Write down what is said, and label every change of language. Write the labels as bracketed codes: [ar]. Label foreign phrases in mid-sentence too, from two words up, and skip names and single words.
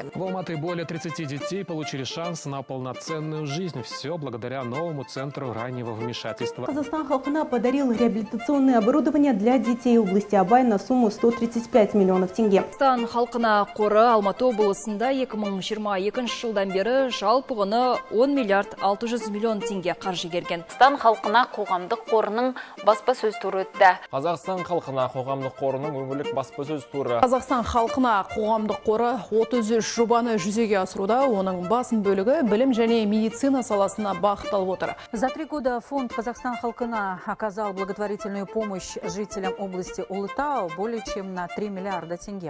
[ru] В Алматы более 30 детей получили шанс на полноценную жизнь. Все благодаря новому центру раннего вмешательства. Казахстан халқына подарил реабилитационное оборудование для детей области Абай на сумму 135 миллионов тенге. [kk] Казахстан халқына қоры Алматы облысында 2022 жылдан бері жалпы құны 10 миллиард 600 миллион теңге қаржы берген. Қазақстан халқына қоғамдық қорының баспасөз туры өтті. Қазақстан халқына қоғамдық қорының өңірлік баспасөз туры. Қазақстан халқына қоғамдық қоры 33 жобаны жүзеге асыруда, оның басым бөлігі білім және медицина саласына бағытталып отыр. [ru] За 3 года фонд Казахстан халқына оказал благотворительную помощь жителям области Улытау более чем на 3 миллиарда тенге.